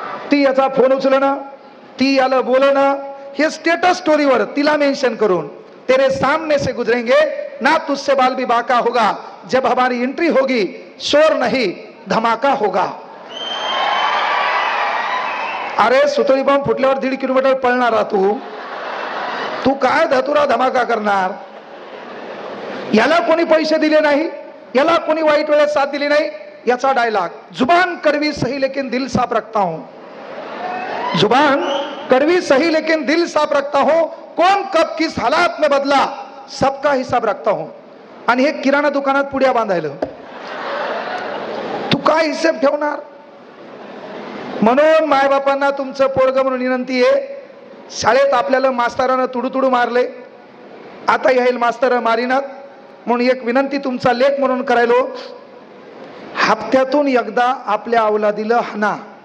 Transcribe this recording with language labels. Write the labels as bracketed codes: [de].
[mr] ती याचा फोन उचलणं, ती याला बोलणं, हे स्टेटस स्टोरीवर तिला मेन्शन करून, [hi] तेरे सामने से गुजरेंगे ना तुझसे बाल भी बाका होगा, जब हमारी एंट्री होगी शोर नहीं धमाका होगा. [mr] अरे सुतळी बॉम्ब फुटल्यावर 1.5 किलोमीटर पळणारा तू काय धतुरा धमाका करणार. याला कोणी पैसे दिले नाही, याला कोणी वाईट वेळेत साथ दिली नाही. याचा डायलॉग, [hi] जुबान कड़वी सही लेकिन दिल साफ रखता हूं, जुबान कड़वी सही लेकिन दिल साफ रखता हूं, कौन कब किस हालात में बदला सबका हिसाब रखता हूं. [mr] आणि हे किराणा दुकानात पुड्या बांधायला तू काय हिशेब ठेवणार. म्हणून मायबापांना तुमचं पोरगं म्हणून विनंती आहे, शाळेत आपल्याला मास्तरानं तुडू मारले, आता येईल मास्तर मारिनात. म्हणून एक विनंती तुमचा लेख म्हणून करायलो, हप्त्यातून एकदा आपल्या अवलादीला हाना.